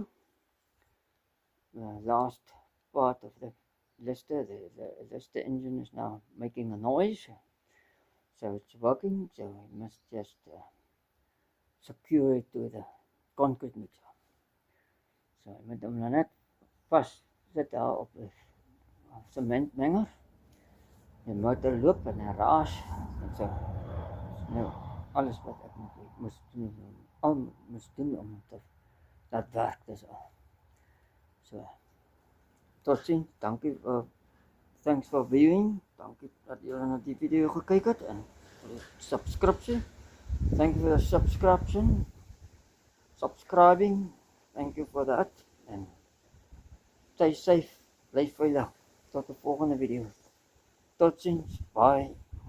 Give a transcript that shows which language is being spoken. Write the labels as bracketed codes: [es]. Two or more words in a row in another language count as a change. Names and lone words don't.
[en] The last part of the Lister, the Lister engine is now making a noise. So it's working, so we must just secure it to the concrete mixer. [af] So I moet hom nou net vast sit daar op 'n sementmenger. Die motor loop en hy raas en so. Nou alles wat ek moes doen om te laat werk dis al. So tot ziens, dankie [en] thanks for viewing. [af] Dankie dat julle na die video gekyk het en subscription. [en] Thank you for the subscribing. Thank you for that and stay safe, [af] bly veilig tot die volgende video. Tot ziens, bye.